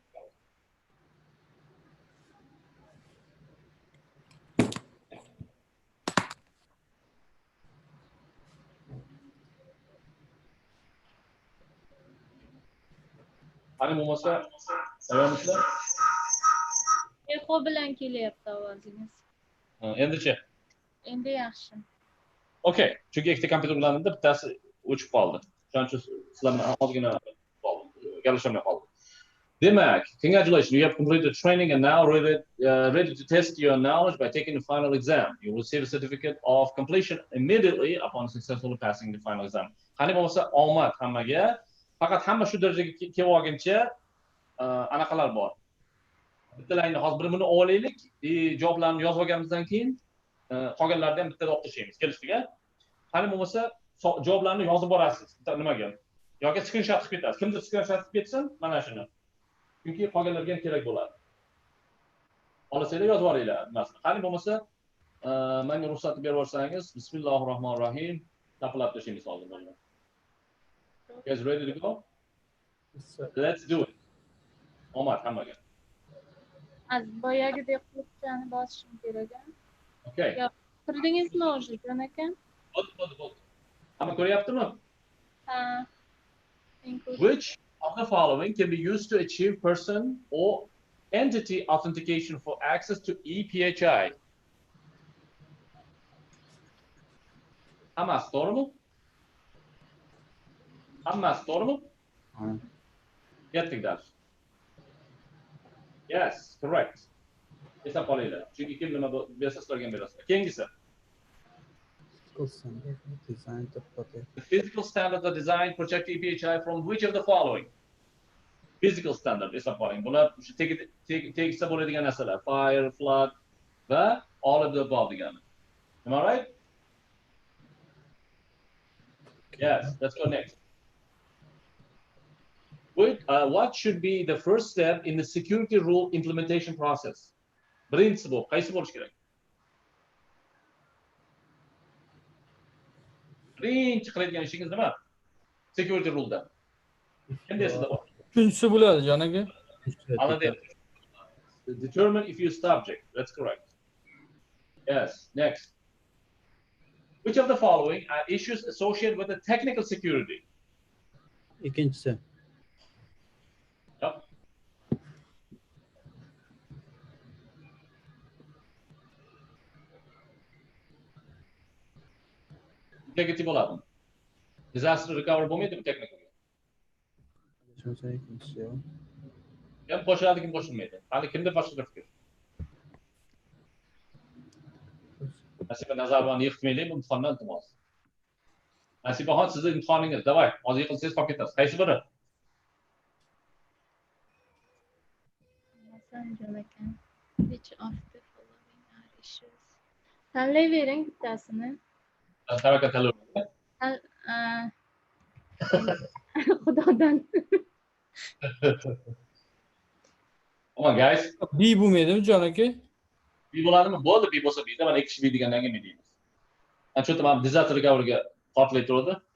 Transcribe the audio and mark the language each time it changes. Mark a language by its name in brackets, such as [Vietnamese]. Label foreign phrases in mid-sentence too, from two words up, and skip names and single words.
[Uzbek] Qani bo'lmasa, tayyormisizlar? Eho bilan kelyapti ovozingiz. Endi-chi? Endi yaxshi. Okay, chunki ikkita kompyuter bilan bittasi o'chib qoldi. Shuning uchun sizlar bilan ozgina gaplasholmay qoldim. Demak, [English] congratulations, you have completed training and now ready to test your knowledge by taking the final exam. You will receive a certificate of completion immediately upon successfully passing the final exam. [Uzbek] Qani bo'lmasa, omad hammaga. Faqat hamma shu darajaga kelib olguncha anaqalar bor. Bittalarni hozir bir buni olaylik, javoblarni yozib olganimizdan keyin qolganlarni ham bittada o'qib tashlaymiz. Kelishdik-a? Qani bo'lmasa, javoblarni yozib borasiz. Nimaga? Yoki screenshot qilib ketasiz. Kimdir screenshot qilib ketsin, mana shuni. Chunki qolganlarga ham kerak bo'ladi. Olasizlar yozib olinglar. Qani bo'lmasa, menga ruxsat berib yuborsangiz, bismillahirrohmanirrohim, taplab tashlaymiz hozir. [English] You guys ready to go? Let's do it. [Uzbek] Omad hammaga. Az boyagidek quloqchani bosishim kerak. Okay. Kirdingizmi o'zi, jon aka? Bo'ldi. Hamma ko'ryaptimi? Ha. [English] Which of the following can be used to achieve person or entity authentication for access to ePHI? [Uzbek] Hammasi to'g'rimi? Hammasi to'g'rimi? Ketdik dars. [English] Yes, correct. [Uzbek] Esab qolinglar. Chunki kim nima bersa sizlarga ham berasizlar. Keyingisi. [English] The physical standards are designed to protect ePHI from which of the following? Physical standard [Uzbek] esab qoling. Bular tegishsa bo'ladigan narsalar. [English] Fire, flood va all of the above degani. Am I right? Yes, let's go next. What should be the first step in the security rule implementation process? [Uzbek] Birinchisi bu, qaysi bo'lish kerak? Birinchi qiladigan ishingiz nima? [English] Security rule'da. [Uzbek] Endi esida bor. Uchinchisi bo'ladi, jon aka. [English] Determine if you subject. That's correct. Yes, next. Which of the following are issues associated with the technical security? [Uzbek] Ikkinchisi. Yep. Negative bo'ladi. [English] Disaster recovery [Uzbek] bo'lmaydi technical. Kim qo'shiladi, kim qo'shilmaydi. Hali kimda boshqa fikr? Nasiba Nazarovani yiqitmaylik, bu imtihondan iltimos. Nasibaxon, sizning imtihoningiz. Davay, hozir yiqilsangiz qolib ketasiz. Qaysi biri? [English] Which of the following are issues? [Uzbek] Tanlayvering bittasini. Tavakkal tanlayvering. Xudodan. [English] Come on guys. [Uzbek] B bo'lmaydimi, jon aka? B bo'ladimi? Bo'ldi, B bo'lsa B'da, mana ikki kishi B degandan keyin B deymiz. Ana shu yerda [English] disaster recoveryga [Uzbek] qotilib turadi.